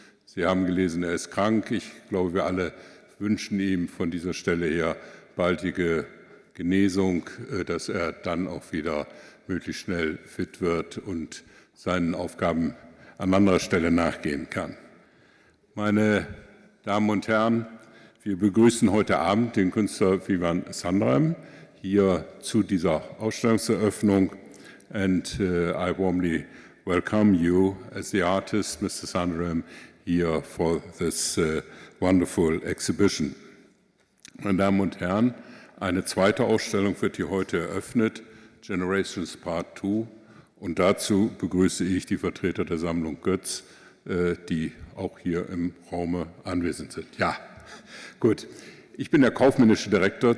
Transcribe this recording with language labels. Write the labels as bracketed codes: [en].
[de] Sie haben gelesen, er ist krank. Ich glaube, wir alle wünschen ihm von dieser Stelle her baldige Genesung, dass er dann auch wieder möglichst schnell fit wird und seinen Aufgaben an anderer Stelle nachgehen kann. Meine Damen und Herren, wir begrüßen heute Abend den Künstler Vivan Sundaram hier zu dieser Ausstellungseröffnung. [en] And I warmly welcome you as the artist, Mr. Sundaram, here for this wonderful exhibition. [de] Meine Damen und Herren, eine zweite Ausstellung wird hier heute eröffnet, Generations Part 2. Und dazu begrüße ich die Vertreter der Sammlung Goetz, die auch hier im Raume anwesend sind. Ja, gut. Ich bin der kaufmännische Direktor.